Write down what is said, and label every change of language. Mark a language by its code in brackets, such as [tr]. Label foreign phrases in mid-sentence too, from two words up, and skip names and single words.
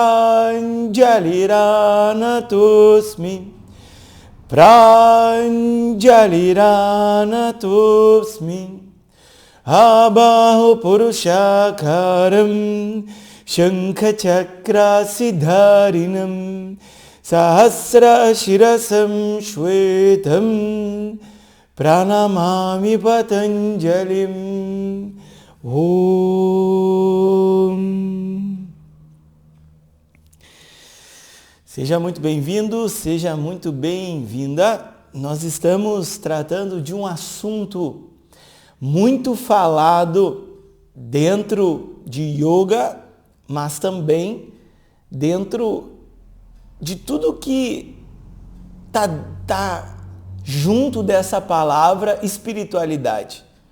[sa] प्राञ्जलिरानतोऽस्मि प्राञ्जलिरानतोऽस्मि आबाहो पुरुषाकारं शङ्ख चक्र सिद्धारिणं सहस्र शिरसं श्वेतं प्रणमामि पतञ्जलिम्. Om. [pt] Seja muito bem-vindo, seja muito bem-vinda. Nós estamos tratando de um assunto muito falado dentro de yoga, mas também dentro de tudo que tá junto dessa palavra espiritualidade.